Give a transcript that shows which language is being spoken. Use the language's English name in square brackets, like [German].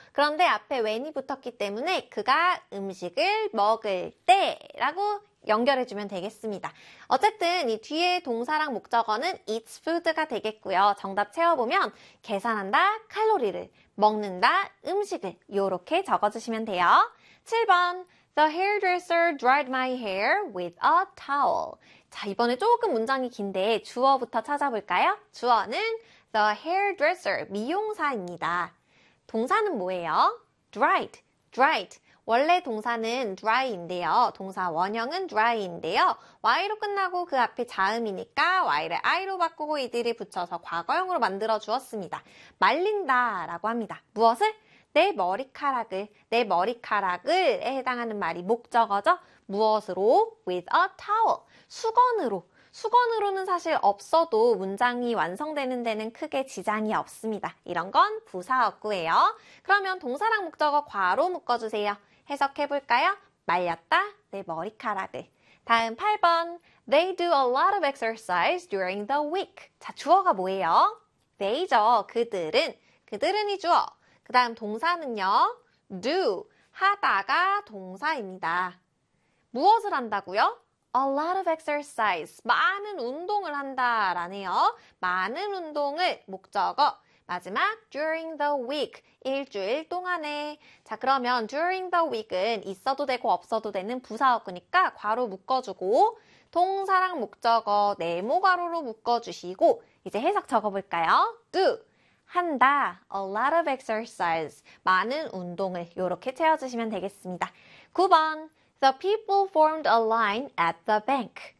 [Korean] 그런데 앞에 when이 붙었기 때문에 그가 음식을 먹을 때라고 연결해주면 되겠습니다. 어쨌든 이 뒤에 동사랑 목적어는 [English] eats food [Korean] 가 되겠고요. 정답 채워보면 계산한다, 칼로리를, 먹는다, 음식을 이렇게 적어주시면 돼요. 7번. [English] The hairdresser dried my hair with a towel. [Korean] 자, 이번에 조금 문장이 긴데 주어부터 찾아볼까요? 주어는 [English] The hairdresser, [Korean] 미용사입니다. 동사는 뭐예요? [English] Dried, dried. [Korean] 원래 동사는 dry인데요. 동사 원형은 dry인데요. y로 끝나고 그 앞에 자음이니까 y를 i로 바꾸고 이들이 붙여서 과거형으로 만들어 주었습니다. 말린다라고 합니다. 무엇을? 내 머리카락을. 내 머리카락을에 해당하는 말이 목적어죠? 무엇으로? [English] With a towel. [Korean] 수건으로. 수건으로는 사실 없어도 문장이 완성되는 데는 크게 지장이 없습니다. 이런 건 부사어구예요. 그러면 동사랑 목적어 괄호 묶어주세요. 해석해 볼까요? 말렸다, 내 머리카락을. 다음 8번. [English] They do a lot of exercise during the week. [Korean] 자, 주어가 뭐예요? They죠. 그들은. 그들은이 주어. 그 다음 동사는요. do. 하다가 동사입니다. 무엇을 한다고요? [English] A lot of exercise. [Korean] 많은 운동을 한다라네요. 많은 운동을 목적어. 마지막, [English] during the week. [Korean] 일주일 동안에. 자, 그러면 [English] during the week [Korean] 은 있어도 되고 없어도 되는 부사어구니까 괄호 묶어주고, 동사랑 목적어 네모 괄호로 묶어주시고, 이제 해석 적어볼까요? [English] Do. [Korean] 한다. [English] A lot of exercise. [Korean] 많은 운동을. 이렇게 채워주시면 되겠습니다. 9번. [English] The people formed a line at the bank.